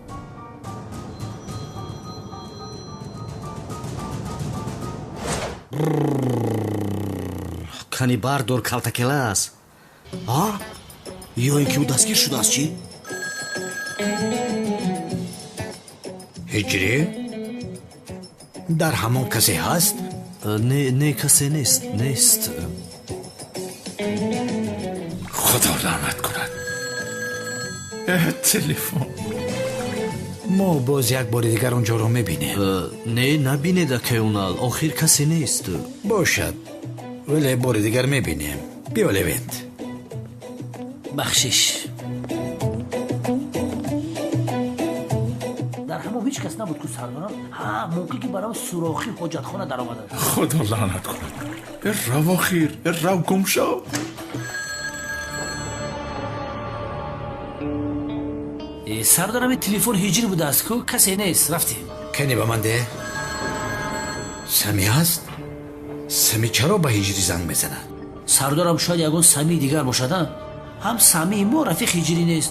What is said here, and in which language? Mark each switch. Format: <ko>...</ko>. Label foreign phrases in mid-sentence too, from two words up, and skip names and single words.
<tg>кани бардор калтакелас. ё ин ки ӯ дастгир шудааст чӣ? ҳиҷрӣ, дар ҳамон касе ҳаст? не касе нест. Худо раҳмат кунад. تلفن. мо боз як бори дигар он ҷоро мебинем. не набинед акаёнал, охир касе нест. бошад, вале бори дигар мебинем. биё левент. бахшиш. дар ҳамом ҳеҷ кас набуд ку сардорам? мумкин ки барам сурохи ҳоҷатхона даромада. Худо лаънат кунад. Рав охир, рав гум шав. сардорам, ин телефон ҳиҷрӣ будааст ку касе нест. рафтем. кане ба ман де. самӣ ҳаст? самӣ чаро ба ҳиҷрӣ занг мезанад? сардорам, шояд ягон самии дигар бошад. ҳам самии мо рафиқ ҳиҷрӣ нест.</tg>